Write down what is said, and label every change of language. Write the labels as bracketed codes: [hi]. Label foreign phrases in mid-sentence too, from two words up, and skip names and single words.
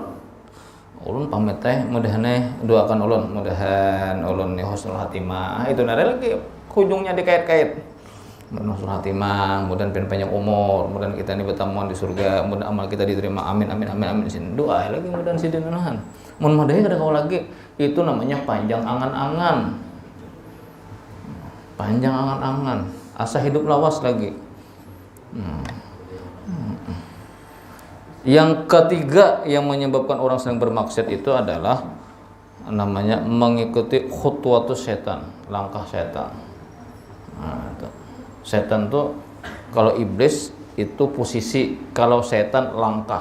[bjn] Ulun pamit teh mudahan doakan ulun, mudahan ulun ni [ar] حسن الخاتمة. [bjn] Itu nare lagi ujungnya dikait-kait. [ar] حسن الخاتمة, [bjn] mudahan panjang umur, mudahan kita ini bertemuan di surga, mudahan amal kita diterima. Amin amin amin amin. Sin doa lagi mudahan sidin nahan. Mun madai kada kau lagi, itu namanya panjang angan-angan. Panjang angan-angan, asa hidup lawas lagi. [id] Yang ketiga yang menyebabkan orang sedang bermaksiat itu adalah namanya mengikuti [ar] خطوات الشيطان, [id] langkah setan. Nah, setan tuh kalau iblis itu posisi, kalau setan langkah.